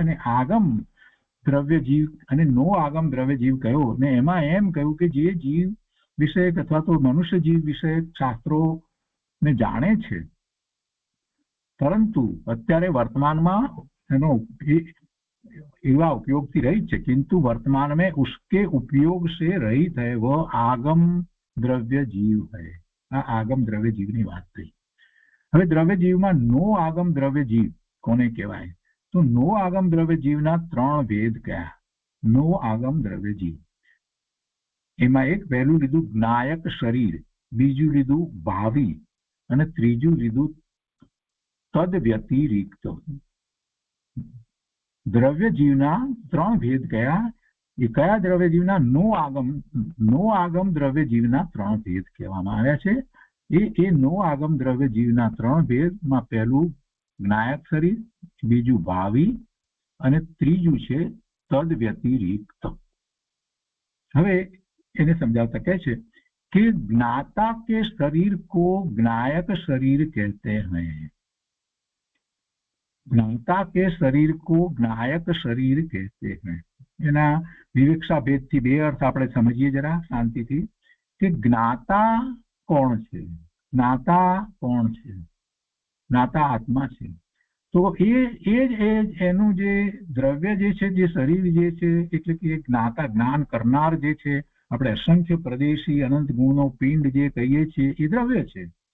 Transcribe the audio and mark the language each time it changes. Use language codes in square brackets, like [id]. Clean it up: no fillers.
[gu] અને આગમ દ્રવ્ય જીવ અને નો આગમ દ્રવ્ય જીવ કયો. ને એમાં એમ કહ્યું કે જે જીવ વિષયક અથવા તો મનુષ્ય જીવ વિષયક શાસ્ત્રો ને જાણે છે, પરંતુ અત્યારે વર્તમાનમાં એનો એવા ઉપયોગથી રહિત છે. [hi] किंतु वर्तमान में उसके उपयोग से रहित है, वह आगम द्रव्य जीव है. [gu] આ આગમ દ્રવ્ય જીવની વાત થઈ. હવે દ્રવ્ય જીવમાં નો આગમ દ્રવ્ય જીવ કોને કહેવાય? તો નો આગમ દ્રવ્ય જીવના 3 ભેદ કયા? નો આગમ દ્રવ્ય જીવ એમાં એક પહેલું લીધું જ્ઞાયક શરીર, બીજું લીધું ભાવી અને ત્રીજું લીધું તદ વ્યતિરિક્ત. દ્રવ્ય જીવના 3 ભેદ કયા? એ કયા દ્રવ્ય જીવના? નો આગમ દ્રવ્ય જીવના 3 ભેદ કહેવામાં આવ્યા છે. એ નો આગમ દ્રવ્ય જીવના 3 ભેદમાં પહેલું જ્ઞાયક શરીર, બીજું ભાવી અને ત્રીજું છે તદ વ્યતિરિક્ત. હવે એને સમજાવતા કહે છે [hi] कि ज्ञाता के शरीर को ज्ञायक शरीर कहते हैं. ज्ञाता के शरीर को ज्ञायक शरीर कहते हैं. [gu] એના વિવેક્ષા ભેદથી 2 અર્થ આપણે સમજીએ જરા શાંતિથી કે જ્ઞાતા કોણ છે? જ્ઞાતા કોણ છે? જ્ઞાતા આત્મા છે. તો એનું જે દ્રવ્ય જે છે, જે શરીર જે છે, એટલે કે જ્ઞાતા જ્ઞાન કરનાર જે છે, આપણે અસંખ્ય પ્રદેશી અનંત ગુણનો પિંડ જે કહીએ છીએ એ દ્રવ્ય છે.